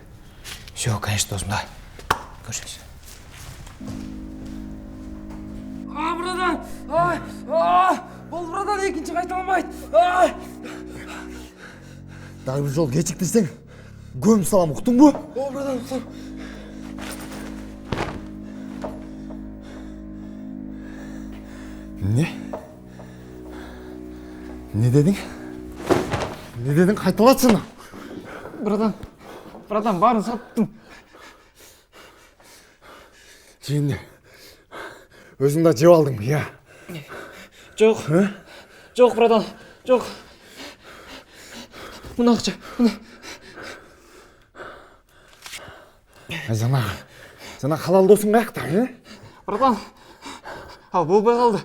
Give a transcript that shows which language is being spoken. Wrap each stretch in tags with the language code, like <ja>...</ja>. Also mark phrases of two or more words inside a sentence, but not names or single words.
<ky>Жок, конечно, досым, давай. Көрүшөбүз. Братан! Бол, братан, экинчи кайталанбайт. Дагы бир жол кечиктирсең, көмүп салам, уктуңбу? О, братан, уктум.</ky> <kk>Не дедің? Не дедің? Қайталатсың?</kk> <ky>Братан, барын саттым.</ky> <kk>Жеңді. Өзің да жеп алдың, я?</kk> <ky>Жок. Жок, братан, жок. Мына акча, мына. Жана халал досың каякта, Братан, ал болбой калды.</ky>